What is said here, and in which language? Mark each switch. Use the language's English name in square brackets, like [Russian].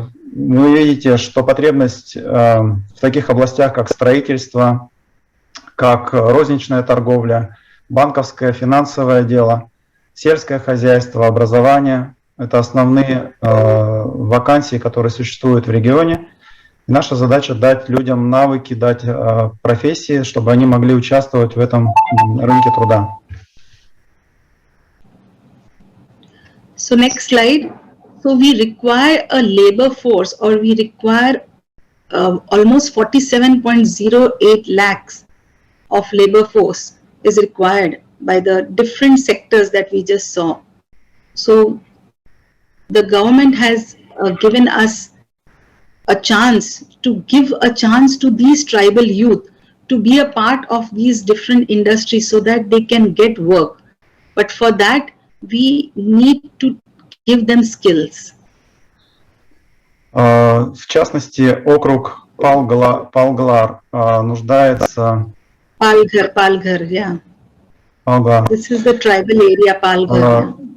[Russian] Вы видите, что потребность в таких областях, как строительство, как розничная торговля, банковское, финансовое дело, сельское хозяйство, образование – это основные вакансии, которые существуют в регионе. И наша задача дать людям навыки, дать профессии, чтобы они могли участвовать в этом рынке труда. [English] So next slide. So we require a labor force, or we require almost 47.08 lakhs of labor force is required by the different sectors that we just saw. So the government has given us a chance to give a chance to these tribal youth to be a part of these different industries so that they can get work. But for that, we need to give them skills. [Russian] В частности, округ Палглар нуждается... [English] Palghar, yeah. [Russian] Палглар. [English] This is the tribal area, Palghar.